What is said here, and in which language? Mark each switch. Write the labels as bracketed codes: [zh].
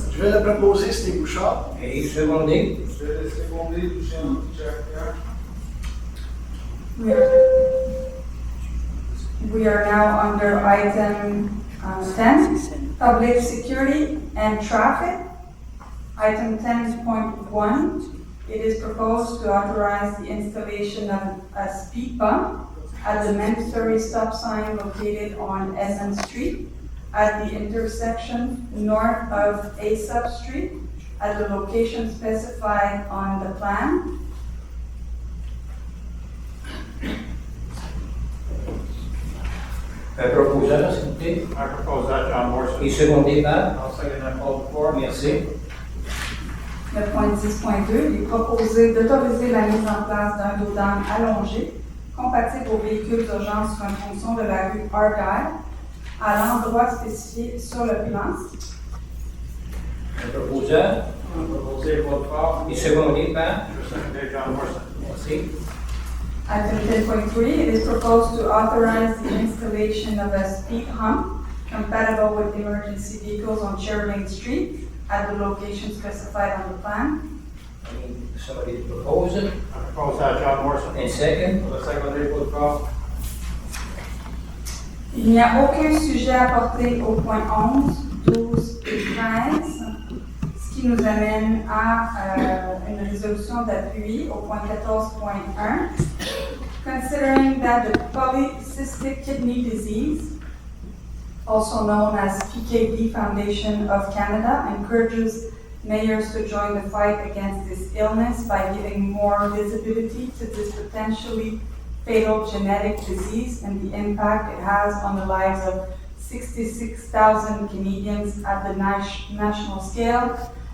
[fr] Je vais le proposer, Steve Bouchard. et secondé. Je vais le seconder, Lucien Jacques. [en] We are now under item 10, public security and traffic. Item 10.1, it is proposed to authorize the installation of a speed bump at the mandatory stop sign located on Edmund Street at the intersection north of Aesop Street at the location specified on the plan. [fr] Proposant, s'il vous plaît. [en] I propose that, John Morrison. [fr] Et secondé par. [en] I'll second that, Paul Before. [fr] Merci. Le point 10.2, il est proposé d'autoriser la mise en place d'un dos d'âne allongé compatible aux véhicules d'urgence sur une fonction de la rue Argyle à l'endroit spécifié sur le plan. Proposant Proposé, Paul Before. et secondé par. Je secondé, John Morrison. Merci. [en] Item 10.3, it is proposed to authorize the installation of a speed hump compatible with emergency vehicles on Cherry Lane Street at the location specified on the plan. I need somebody to propose it. I propose that, John Morrison. And second. The secondé, Paul Before. [fr] Il n'y a aucun sujet apporté au point 11, 12 et 13, ce qui nous amène à une résolution d'appui au point 14.1. [en] Considering that the polycystic kidney disease, also known as PKD Foundation of Canada, encourages mayors to join the fight against this illness by giving more visibility to this potentially fatal genetic disease and the impact it has on the lives of 66,000 Canadians at the national scale.